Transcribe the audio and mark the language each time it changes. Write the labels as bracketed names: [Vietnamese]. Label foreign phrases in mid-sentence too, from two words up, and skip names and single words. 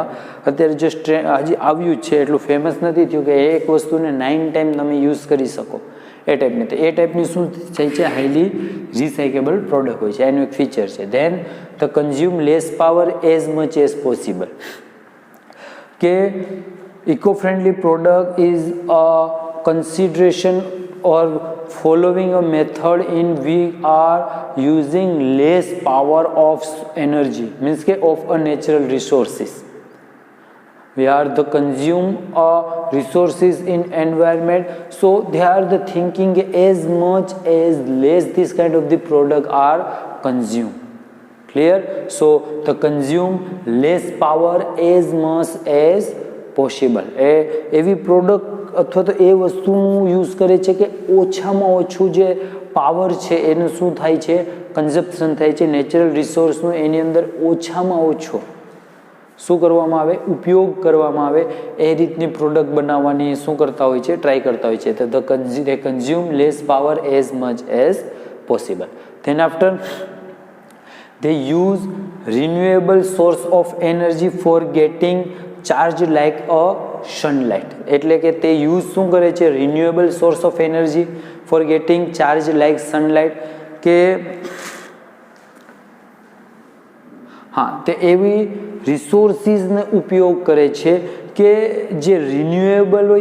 [Gujarati] અત્યારે જસ્ટ હજી આવ્યું જ છે, એટલું ફેમસ નથી થયું કે એક વસ્તુને 9 ટાઈમ તમે યુઝ કરી શકો એ ટાઈપની. તો એ ટાઈપની શું થાય છે, [English] highly recyclable product [Gujarati] હોય છે, એનું એક ફીચર છે. [English] Then the consume less power as much as possible, કે eco friendly product is a consideration or following a method in we are using less power of energy, means ke of a natural resources. We are the consume resources in environment, so they are the thinking as much as less this kind of the product are consumed. Clear? So the consume less power as much as possible. [Gujarati] એવી પ્રોડક્ટ અથવા તો એ વસ્તુનું યુઝ કરે છે કે ઓછામાં ઓછું જે પાવર છે એનું શું થાય છે, કન્ઝપ્શન થાય છે, નેચરલ રિસોર્સનું એની અંદર ઓછામાં ઓછો શું કરવામાં આવે, ઉપયોગ કરવામાં આવે, એ રીતની પ્રોડક્ટ બનાવવાની શું કરતા હોય છે, ટ્રાય કરતા હોય છે. [English] તો they consume less power as much as possible. Then after they use renewable source of energy for getting charge like a sunlight. [Gujarati] એટલે કે તે યુઝ શું કરે છે, [English] renewable source of energy for getting charge like sunlight, [Gujarati] કે હા તે એવી રિસોર્સિસને ઉપયોગ કરે છે કે જે રિન્યુએબલ હોય.